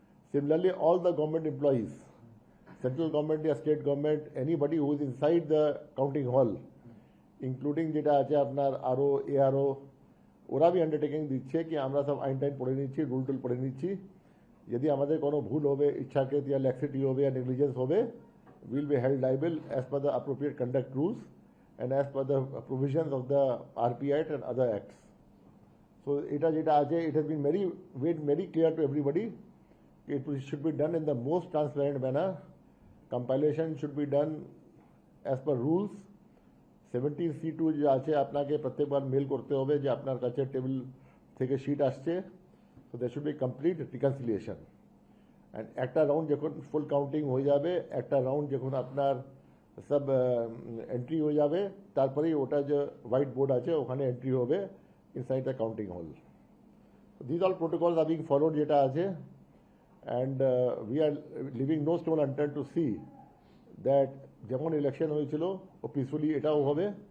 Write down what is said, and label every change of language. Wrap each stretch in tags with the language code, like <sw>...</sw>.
<en>similarly all the government employees, central government या state government, anybody who is inside the counting hall, including</en> <bn>যেটা আছে আপনার আরও এআরও, ওরা भी আন্ডারটেকিং দিচ্ছে কি আমরা সব আইন টাইন পড়ে নিচ্ছি, রুল টুল পড়ে নিচ্ছি, যদি আমাদের কোনো ভুল হবে, ইচ্ছাকৃত या ল্যাক্সিটি হবে या নেগলিজেন্স হবে,</bn> <en>will be held liable as per the appropriate conduct rules and as per the provisions of the RP Act and other acts. So</en> <bn>এটা যেটা আছে,</bn> <en>it has been made very clear to everybody. It should be done in the most transparent manner. Compilation should be done as per rules.</en> <bn>17C2 যে আছে আপনাকে প্রত্যেকবার mail করতে হবে যে আপনার কাছে টেবিল থেকে শিট আসছে।</bn> <en>So there should be complete reconciliation.</en> <bn>And একটা রাউন্ড যখন ফুল কাউন্টিং হয়ে যাবে, একটা রাউন্ড যখন আপনার সব এন্ট্রি হয়ে যাবে, তারপরেই ওটা যে হোয়াইট বোর্ড আছে ওখানে এন্ট্রি হবে</bn> <en>Inside the counting hall. This all protocols are being followed যেটা আছে। And we are leaving no stone unturned to see that</en> <bn>যেমন ইলেকশন হয়েছিল ও পিসফুলি এটাও হবে।</bn>